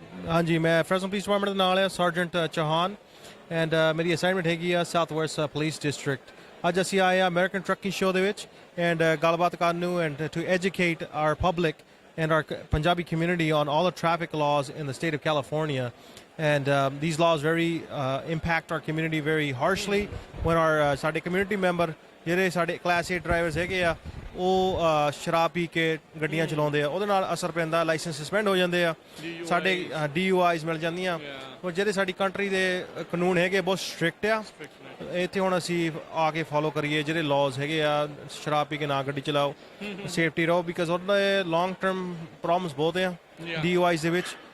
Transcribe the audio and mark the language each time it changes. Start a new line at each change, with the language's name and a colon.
Punjabi: ਹਾਂਜੀ, ਮੈਂ ਫਰੈਜ਼ਨੋ police department ਦੇ ਨਾਲ ਆ, ਸਰਜੈਂਟ ਚੌਹਾਨ, ਐਂਡ ਮੇਰੀ ਅਸਾਈਨਮੈਂਟ ਹੈਗੀ ਆ ਸਾਊਥ ਵੈਸਟ ਪੁਲਿਸ ਡਿਸਟ੍ਰਿਕਟ। ਅੱਜ ਅਸੀਂ ਆਏ ਆ ਅਮਰੀਕਨ ਟਰੱਕਿੰਗ ਸ਼ੋਅ ਦੇ ਵਿੱਚ ਐਂਡ ਗੱਲਬਾਤ ਕਰਨ ਨੂੰ
English: And to educate our public and our Punjabi community on all the traffic laws in the state of California. And these laws very impact our community very harshly. When our
Punjabi: ਸਾਡੇ community member ਜਿਹੜੇ ਸਾਡੇ class 8 drivers ਹੈਗੇ ਆ, ਉਹ ਸ਼ਰਾਬ ਪੀ ਕੇ ਗੱਡੀਆਂ ਚਲਾਉਂਦੇ ਆ, ਉਹਦੇ ਨਾਲ ਅਸਰ ਪੈਂਦਾ, ਲਾਇਸੈਂਸ ਸਸਪੈਂਡ ਹੋ ਜਾਂਦੇ ਆ, ਸਾਡੇ DUIs ਮਿਲ ਜਾਂਦੀਆਂ। ਉਹ ਜਿਹੜੇ ਸਾਡੀ ਕੰਟਰੀ ਦੇ ਕਾਨੂੰਨ ਹੈਗੇ ਬਹੁਤ ਸਟ੍ਰਿਕਟ ਆ। ਇੱਥੇ ਹੁਣ ਅਸੀਂ ਆ ਕੇ ਫੋਲੋ ਕਰੀਏ ਜਿਹੜੇ ਲਾਜ਼ ਹੈਗੇ ਆ, ਸ਼ਰਾਬ ਪੀ ਕੇ ਨਾ ਗੱਡੀ ਚਲਾਓ, ਸੇਫਟੀ ਰਹੋ, ਬਿਕਾਜ਼ ਉਹਦੇ ਲੌਂਗ ਟਰਮ ਪ੍ਰੋਬਲਮਸ ਬਹੁਤ ਆ DUIs ਦੇ ਵਿੱਚ।